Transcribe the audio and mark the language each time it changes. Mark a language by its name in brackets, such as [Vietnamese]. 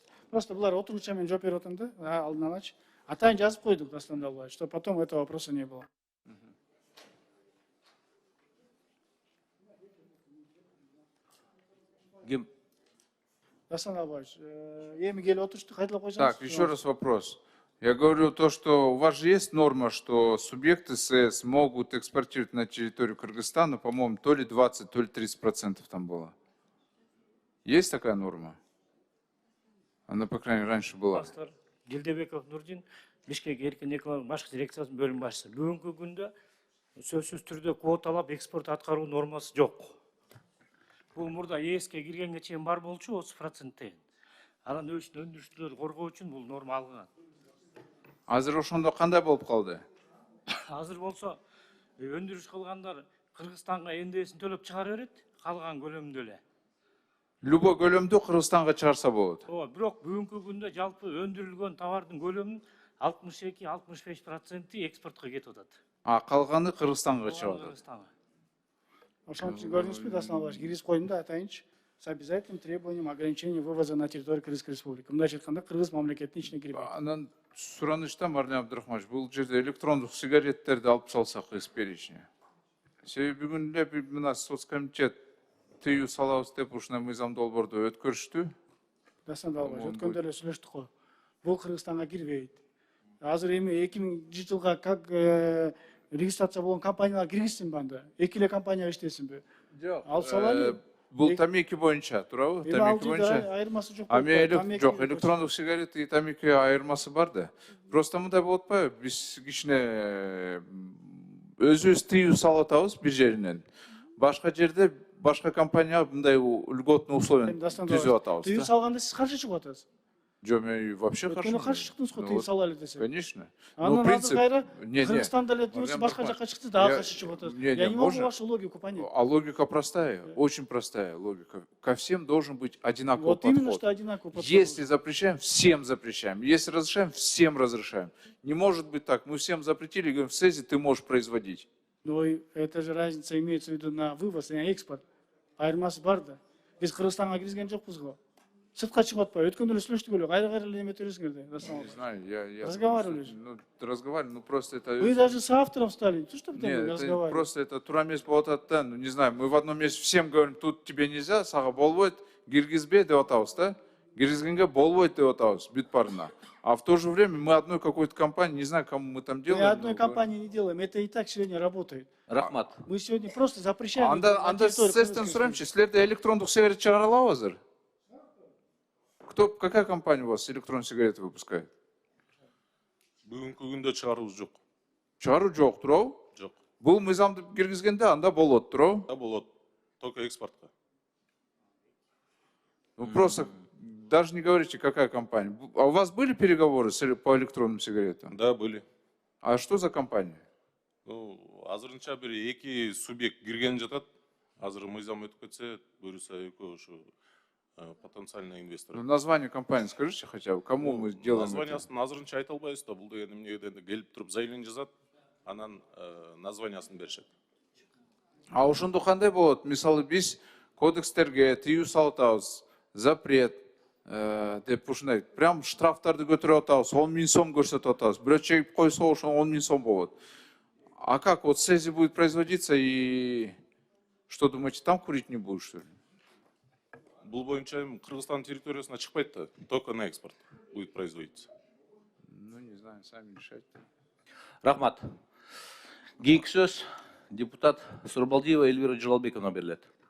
[Kyrgyz] Просто булар отургуча мен жооп берип атам да, алдын алачы. Атайын жазып койдук [Russian] Дастан Далбаевич, чтобы потом этого вопроса не было. [Kyrgyz] Ким? Дастан Далбаевич, эми келип отурушту кайталап койсоңуз. [Russian] Так, еще раз вопрос. Я говорю то, что у вас же есть норма, что субъекты СЭС могут экспортировать на территорию Кыргызстана, по-моему, то ли 20, то ли 30% там было. Есть такая норма? Она, по крайней мере, раньше была. [Kyrgyz] Дилдебеков Нурдин, Бишкек эркин экономика башкы дирекциясынын бөлүм башчысы. Бүгүнкү күндө сөзсүз түрдө квоталап экспорт аткаруу нормасы жок. Бул мурда ЕСке киргенге чейин бар болчу 30%. Анан өндүрүштүлөрдү коргоо үчүн бул норма алынган. Азыр ошондо кандай болуп калды? Азыр болсо өндүрүш кылгандар Кыргызстанга эндесин төлөп чыгара берет, калган көлөмүндө эле. Любой көлөмдө Кыргызстанга чыгарса болот. Бирок бүгүнкү күндө жалпы өндүрүлгөн товардын көлөмүнүн 62-65% экспортко кетип атат. А калганы Кыргызстанга чыгат. Ошон үчүн көрдүңүзбү, Дасан Албаевич, киргизип койдум да айтайынчы. [Russian] С обязательным требованием ограничения вывоза на территорию Кыргызской республики. [Kyrgyz] Мындайча айтканда, Кыргыз мамлекетинин ичине кирбейт. Анан суранышта Марлен Абдрахманович, бул жерде электрондук сигареттерди алып салсак [Russian] из перечня. [Kyrgyz] Себеби бүгүн эле мына соцкомитет тыюу салабыз деп ушундай мыйзам долбоорду өткөрүштү. Дасан Албаевич, өткөндө эле сүйлөштүк го. Бул Кыргызстанга кирбейт. Азыр эми 2000 жылга как регистрация болгон компаниялар киргизсинби анда? Эки эле компания иштесинби? Жок. Алып салалы. Бул тамеки боюнча, туурабы? Эми ал Тамеки жерде боюнча. айырмасы жок. Жок, электрондук сигарет и тамеки айырмасы бар да. [Russian] Просто [Kyrgyz] мындай болуп атпайбы? Биз кичине өзүбүз тыюу салып атабыз бир жеринен. Башка жерде башка компания мындай льготный условия түзүп атабыз. Тыюу салганда сиз каршы чыгып атасыз. Жок, мен [Russian] вообще [Kyrgyz] Өткөнү каршы чыктыңыз го, тыюу салалы десе. [Russian] Конечно. [Kyrgyz] Анан азыр кайра [Russian] Не, [Kyrgyz] Кыргызстанда эле тыюусу башка жака чыкты, дагы каршы чыгып атасыз. [Russian] Я не могу вашу логику понять. А логика простая, очень простая логика. Ко всем должен быть одинаковый Вот подход. именно что одинаковый подход. Если запрещаем, всем запрещаем. Если разрешаем, всем разрешаем. Не может быть так. Мы всем запретили, говорим, в СЭЗе ты можешь производить. Но это же разница имеется в виду на вывоз и на экспорт. [Kyrgyz] Айырмасы бар да. Биз Кыргызстанга кирген жокпуз го. Сыртка чыгып атпайбы. Өткөндө эле сүйлөштүк эле. Кайра эле эме өтөрүңүздөр да. [Russian] Не знаю, я Разговаривали же. Ну, разговаривали, ну просто это... Вы даже с автором стали. То, что Нет, там это разговаривали. просто это [Kyrgyz] турамес болот да, [Russian] ну не знаю, мы в одном месте всем говорим, тут тебе нельзя, [Kyrgyz] сага болбойт, киргизбе деп атабыз, [Russian] да? [Kyrgyz] Киргизгенге болбойт деп атабыз, бүт барына. [Russian] А в то же время мы одной какой-то компании, не знаю, кому мы там делаем. Мы одной но компании не делаем. Это и так сегодня работает. [Kyrgyz] Рахмат. [Russian] Мы сегодня просто запрещаем. [Kyrgyz] Анда сестен сурамчы, силерде электрондук сигарет чыгара алабы азыр? [Russian] Какая компания у вас электронные сигареты выпускает? [Kyrgyz] Бүгүнкү күндө чыгарыбыз жок. Чыгаруу жок, туурабы? Жок. Бул мыйзамды киргизгенде анда болот, туурабы? Да болот. Только экспортко. [Russian] Ну просто даже не говорите, какая компания. А у вас были переговоры по электронным сигаретам? Да, были. А что за компания? [Kyrgyz] Ну, азырынча бир эки субъект кирген жатат. Азыр мыйзам өтүп кетсе, буюрса экөө ушу [Russian] потенциальный инвестор. Ну, название компании скажите хотя бы, кому мы делаем это? [Kyrgyz] Названиясын азырынча айта албайбыз да. Бул деген эмнеге келип туруп заявление жазат, анан названиясын беришет. А ошондо кандай болот? Мисалы биз кодекстерге тыюу салып атабыз, запрет деп ушундай прям штрафтарды көтөрүп атабыз, 10 000 сом көрсөтүп атабыз. Бирөө чегип койсо ошо 10 000 сом болот. [Russian] А как вот СЭЗи будет производиться и что думаете, там курить не будут, что ли? [Kyrgyz] Бул боюнча эми Кыргызстан территориясына чыкпайт да, [Russian] только на экспорт будет производиться. Ну, не знаю, сами решайте. [Kyrgyz] Рахмат. Кийинки сөз депутат Сурбалдиева Эльвира Жалалбековна берилет.